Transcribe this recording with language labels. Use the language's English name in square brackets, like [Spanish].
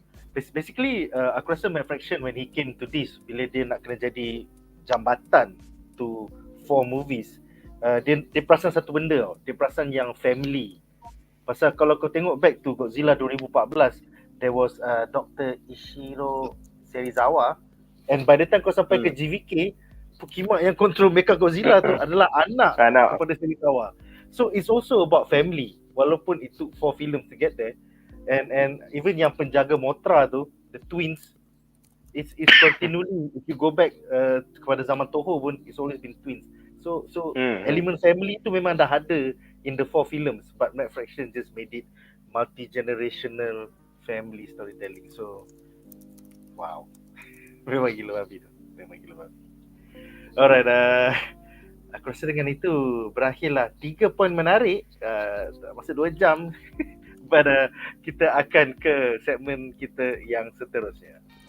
[Malay] Basically, aku rasa Matt Fraction [English] when he came to this, [Malay] bila dia nak kena jadi jambatan [English] to 4 movies, [Malay] dia perasan satu benda tau. Dia perasan yang family. Pasal kalau kau tengok [English] back to [Malay] Godzilla 2014, [English] there was [Malay] Dr. Ishiro Serizawa, and [English] by the time [Malay] kau sampai ke GVK, Pukimak yang [English] control [Malay] Mecha Godzilla tu adalah anak kepada Serizawa. [English] So it's also about family, [Malay] walaupun [English] it took 4 films to get there. And even [Malay] yang penjaga [English] Mothra [Malay] tu, [English] the twins, it's continually, if you go back [Malay] kepada zaman [English] Toho [Malay] pun, [English] it's always been twins. So element family [Malay] tu memang dah ada [English] in the 4 films, but Matt Fraction just made it multi-generational family storytelling. [Malay] So wow, memang gila babi tu, memang gila babi. Alright, aku rasa dengan itu berakhirlah 3 poin menarik, masa 2 jam. [English] But [Malay] kita akan ke segmen kita yang seterusnya.